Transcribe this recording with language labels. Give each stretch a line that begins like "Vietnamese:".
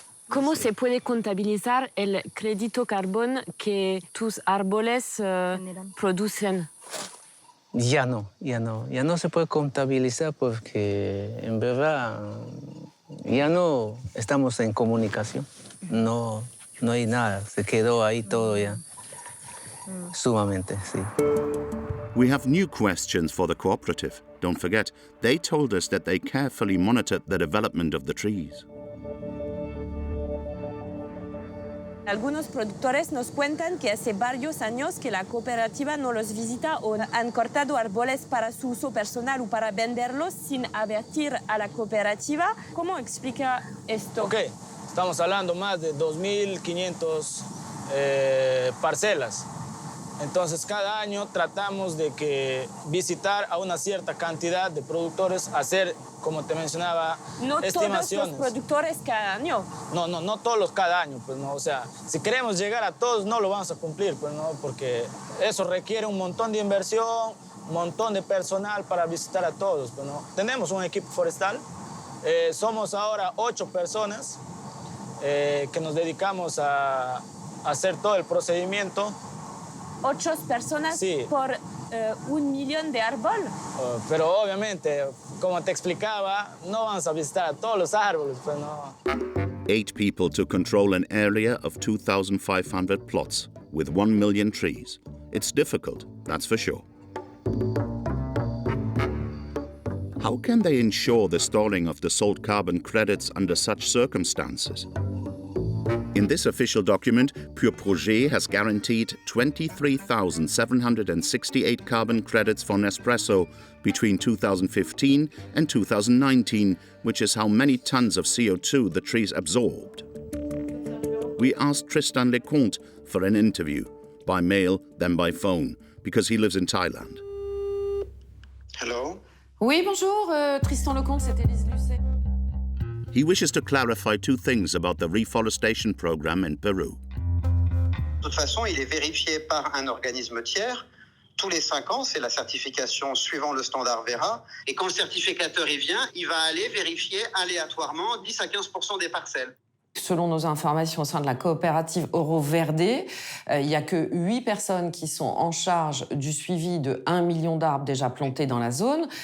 Spanish: ¿Cómo se puede contabilizar el crédito carbón que tus árboles producen? Ya no se puede contabilizar porque en verdad ya no estamos en comunicación, no hay nada, se quedó ahí todo ya, sumamente, sí.
English: We have new questions for the cooperative. Don't forget, they told us that they carefully monitored the development of the trees.
Spanish: Algunos productores nos cuentan que hace varios años que la cooperativa no los visita o han cortado árboles para su uso personal o para venderlos sin advertir a la cooperativa. ¿Cómo explica esto? Ok, estamos hablando más de 2.500 parcelas. Entonces, cada año tratamos de visitar a una cierta cantidad de productores, hacer, como te mencionaba, estimaciones. No todos los productores cada año. No todos los cada año, pues no. O sea, si queremos llegar a todos, no lo vamos a cumplir, pues no, porque eso requiere un montón de inversión, un montón de personal para visitar a todos, pues no. Tenemos un equipo forestal, somos ahora 8 personas que nos dedicamos a hacer todo el procedimiento. 8 personas sí. por 1 millón de árboles. Pero obviamente, como te explicaba, no vamos a visitar a todos los árboles, pues no.
English: 8 people to control an area of 2,500 plots with 1 million trees. It's difficult, that's for sure. How can they ensure the storing of the sold carbon credits under such circumstances? In this official document, Pure Projet has guaranteed 23,768 carbon credits for Nespresso between 2015 and 2019, which is how many tons of CO2 the trees absorbed. We asked Tristan Lecomte for an interview, by mail, then by phone, because he lives in Thailand. Hello?
French: Oui, bonjour, Tristan Lecomte, c'est Élise Lucet.
English: He wishes to clarify 2 things about the reforestation program in Peru.
French: De toute façon, il est vérifié par un organisme tiers. Tous les 5 ans, c'est la certification suivant le standard Vera. Et quand le certificateur y vient, il va aller vérifier aléatoirement 10 à 15% des parcelles. Selon nos informations au sein de la coopérative Oro-Verde, il n'y a que 8 personnes qui sont en charge du suivi de 1 million d'arbres déjà plantés dans la zone.